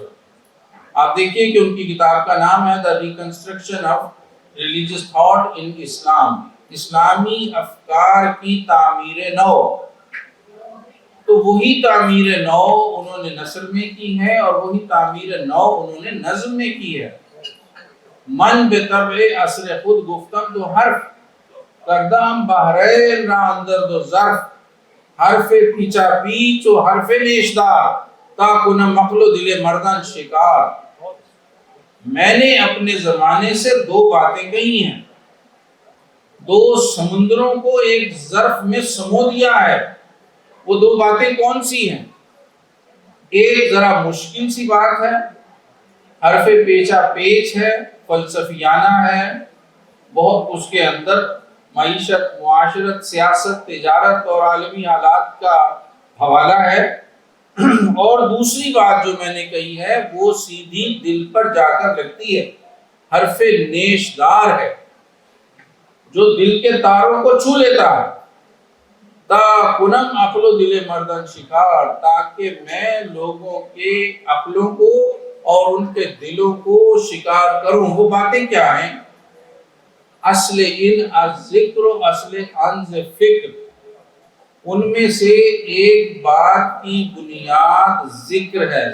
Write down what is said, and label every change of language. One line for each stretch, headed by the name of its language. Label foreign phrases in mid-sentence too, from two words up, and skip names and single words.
Urdu: آپ دیکھیے کہ ان کی کتاب کا نام ہے
English: The Reconstruction of Religious Thought in Islam،
Urdu: اسلامی افکار کی تعمیر نو۔ تو وہی تعمیر نو انہوں نے نثر میں کی ہے، اور وہی تعمیر نو انہوں نے نظم میں کی ہے۔
Persian: من بے طبع اثر خود گفتم دو حرف، کردم بحرین را اندر دو ظرف، حرف پیچا پیچ و حرف نیشدار، تا کنم مقل و دل مردان شکار۔
Urdu: میں نے اپنے زمانے سے دو باتیں کہی ہیں، دو سمندروں کو ایک ظرف میں سمو دیا ہے۔ وہ دو باتیں کون سی ہیں؟ ایک ذرا مشکل سی بات ہے،
Persian: حرف پیچا پیچ
Urdu: ہے، فلسفیانہ ہے، بہت اس کے اندر معیشت، معاشرت، سیاست، تجارت اور عالمی حالات کا حوالہ ہے۔ اور دوسری بات جو میں نے کہی ہے وہ سیدھی دل پر جا کر لگتی ہے،
Persian: حرف نیشدار
Urdu: ہے، جو دل کے تاروں کو چھو لیتا ہے۔
Persian: تا کنم عقل و دل مردن شکار،
Urdu: تاکہ میں لوگوں کے عقلوں کو اور ان کے دلوں کو شکار کروں۔ وہ باتیں کیا ہیں؟
Persian: اصل ان از ذکر و اصل ان ز فکر،
Urdu: ان میں سے ایک بات کی بنیاد ذکر ہے۔